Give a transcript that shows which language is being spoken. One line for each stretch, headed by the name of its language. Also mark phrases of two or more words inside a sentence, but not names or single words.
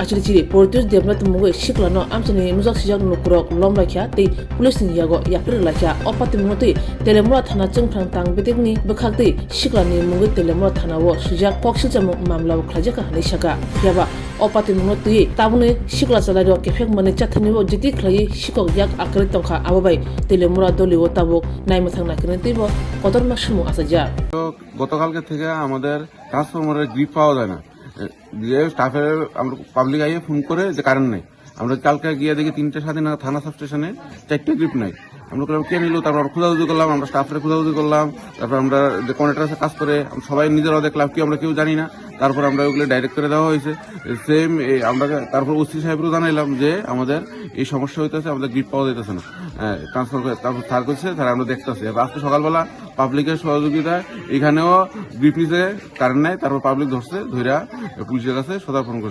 Kok Borok: achirichiri portus development mungoi siklano amchani nujak sijak nukrok lomlakya tei police ni yago yapri lakya opati mungoti telemura thana jengphrang tangbedekni bukhakti siklani mungoi telemura thanawo sijak poksiljamu mamlawo khlajaka hani saka yaba opati mungoti tabune sikla salaro kefek mane chathanibo jiti khlai sikok yak akri tongkha ababai telemura doliwo tabuk naimathang nakinentibo kotorma sumu asaja
Bangla: গতকালকে থেকে আমাদের ট্রান্সফরমারের গ্রিপ পাওয়া যায় না যে স্টাফের আমরা পাবলিক আইয়ে ফোন করে যে কারেন্ট নেই আমরা কালকে গিয়ে দেখি 3টে স্বাধীন থানা সাব স্টেশনে 4টে গ্রিপ নাই আমরা বললাম কে নিল তারপর আমরা খোঁজাখুঁজি করলাম আমরা স্টাফের খোঁজাখুঁজি করলাম তারপর আমরা যে কন্ট্রাক্টরের সাথে কাজ করে সবাই নিজেরাও দেখলাম কি আমরা কেউ জানি না তারপর আমরা ওগুলো ডাইরেক্ট করে দেওয়া হয়েছে সেম আমরা তারপর ওসি সাহেবরও জানাইলাম যে আমাদের এই সমস্যা হইতেছে আমাদের গ্রিপ পাওয়া যাইতেছে না ট্রান্সফার করে তারপর স্যার করছে স্যার আমরা দেখতেছি আজকে সকালবেলা পাবলিকের সহযোগিতায় এখানেও গ্রিপ নিচে কারেন্ট নাই তারপর পাবলিক ধরছে ধইরা পুলিশের কাছে সদার্পণ করছে